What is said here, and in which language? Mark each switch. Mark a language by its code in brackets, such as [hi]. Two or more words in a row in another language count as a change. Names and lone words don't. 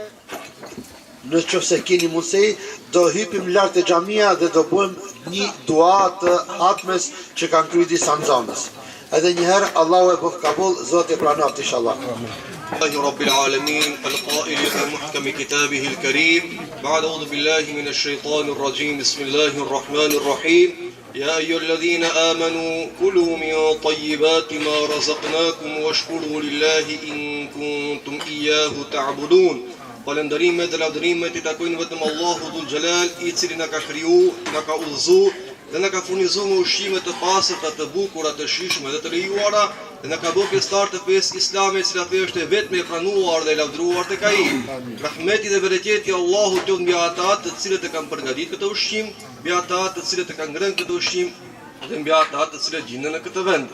[sq] në qoftë se keni mundësi, do hypim lart te xhamia dhe do bëjmë një dua të hatmes që kanë kryer disa nxënës. Edhe një herë Allahu e bëf kabul, Zoti e pranoft inshallah. [ar] الله رب العالمين القائل في محكم كتابه الكريم بعد أعوذ بالله من الشيطان الرجيم بسم الله الرحمن الرحيم يا أيها الذين آمنوا كلوا من طيبات ما رزقناكم واشكروا لله إن كنتم إياه تعبدون. [sq] Falënderimet dhe lavdërimet I takojnë vetëm Allahu [ar] ذو الجلال, [sq] I cili na ka kriju, na ka udhëzuar dhe na ka furnizuar me ushqime të pastërta, të bukura, të shijshme dhe të lejuara, dhe na ka bërë pjesëtar të fesë islame, e cila është e vetme e pranuar dhe e lavdëruar tek Ai. Rahmeti dhe bereqeti I Allahut qoftë mbi ata të cilët e kanë përgatitur këtë ushqim, mbi ata të cilët e kanë ngrënë këtë ushqim dhe mbi ata të cilët gjenden në këtë vend.